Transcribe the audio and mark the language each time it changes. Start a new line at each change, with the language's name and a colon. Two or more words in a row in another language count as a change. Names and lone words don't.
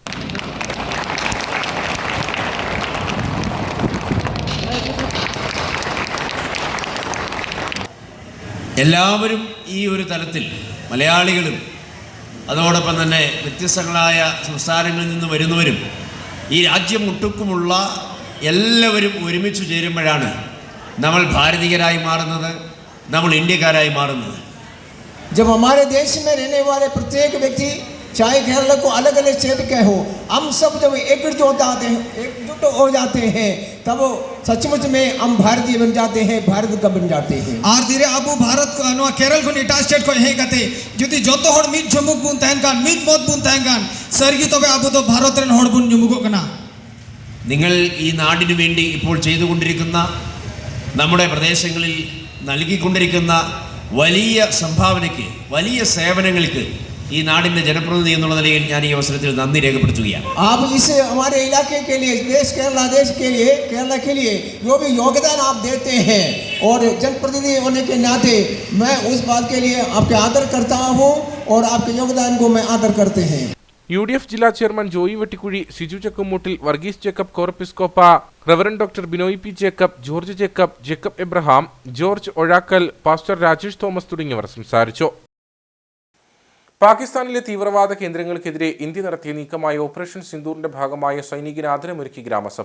Malayalam: എല്ലാവരും ഈ ഒരു തലത്തിൽ, മലയാളികളും അതോടൊപ്പം തന്നെ വ്യത്യസ്തങ്ങളായ സംസ്ഥാനങ്ങളിൽ നിന്ന് വരുന്നവരും ഈ രാജ്യം ഒട്ടുക്കുമുള്ള എല്ലാവരും ഒരുമിച്ച് ചേരുമ്പോഴാണ് നമ്മൾ ഭാരതീയരായി മാറുന്നത്, നമ്മൾ ഇന്ത്യക്കാരായി മാറുന്നത്.
Hindi: जब हमारे देश में रहने वाले प्रत्येक व्यक्ति, चाहे केरल को अलग अलग स्टेट के हो, हम सब जब एकजुट हो जाते हैं तब सचमुच में हम भारतीय बन जाते हैं, भारत का बन जाते हैं.
Santali: और धीरे अबू भारत को नो केरल को निटा स्टेट को हे कते जुदी जोतो हड़ मिट झमुक बुन तहनकान मिट मोत बुन तहनकान सरगी तबे अबू तो भारतरन हड़ बुन झमुको कना.
Malayalam: നിങ്ങൾ ഈ നാടിനു വേണ്ടി ഇപ്പോൾ ചെയ്തുകൊണ്ടിരിക്കുന്ന, നമ്മുടെ പ്രദേശങ്ങളിൽ നൽകിക്കൊണ്ടിരിക്കുന്ന വലിയ സംഭാവനയ്ക്ക്, വലിയ സേവനങ്ങൾക്ക് ഈ നാടിൻ്റെ ജനപ്രതിനിധി എന്നുള്ള നിലയിൽ ഞാൻ ഈ അവസരത്തിൽ നന്ദി രേഖപ്പെടുത്തുകയാണ്.
Hindi: आप इस हमारे इलाके के लिए, देश केरला के लिए जो भी योगदान आप देते हैं और जनप्रतिनिधि होने के नाते मैं उस बात के लिए आपके आदर करता हूँ और आपके योगदान को मैं आदर करते हैं.
Malayalam: UDF ജില്ലാ ചെയർമാൻ ജോയി വെട്ടിക്കുഴി, സിജു ചക്കുമൂട്ടിൽ, വർഗീസ് ജേക്കബ് കോറപ്പിസ്കോപ്പ, റവറൻ ഡോക്ടർ ബിനോയ് പി ജേക്കബ്, ജോർജ് ജേക്കബ്, ജേക്കബ് എബ്രഹാം, ജോർജ് ഒഴാക്കൽ, പാസ്റ്റർ രാജേഷ് തോമസ് തുടങ്ങിയവർ സംസാരിച്ചു. പാകിസ്ഥാനിലെ തീവ്രവാദ കേന്ദ്രങ്ങൾക്കെതിരെ ഇന്ത്യ നടത്തിയ നീക്കമായ ഓപ്പറേഷൻ സിന്ദൂറിന്റെ ഭാഗമായ സൈനികന് ആദരമൊരുക്കി ഗ്രാമസഭ.